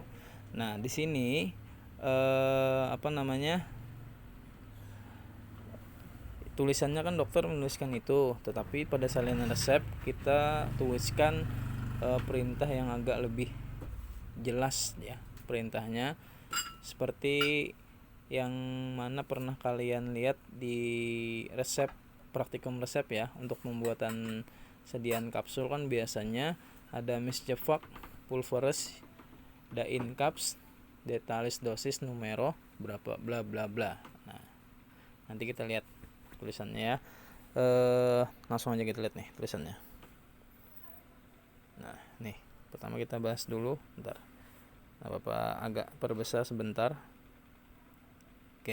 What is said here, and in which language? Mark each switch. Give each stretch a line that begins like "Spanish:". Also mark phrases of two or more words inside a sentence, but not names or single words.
Indonesian: Nah, di sini tulisannya kan dokter menuliskan itu, tetapi pada salinan resep kita tuliskan perintah yang agak lebih jelas ya. Perintahnya seperti yang mana pernah kalian lihat di resep praktikum resep ya, untuk pembuatan sediaan kapsul kan biasanya ada
Latin: Miscevac pulveris dain caps detalis dosis numero
Indonesian: berapa bla bla bla. Nah, nanti kita lihat tulisannya ya. Langsung aja kita lihat nih tulisannya. Nah, nih pertama kita bahas dulu bentar. Nah, Bapak agak perbesar sebentar.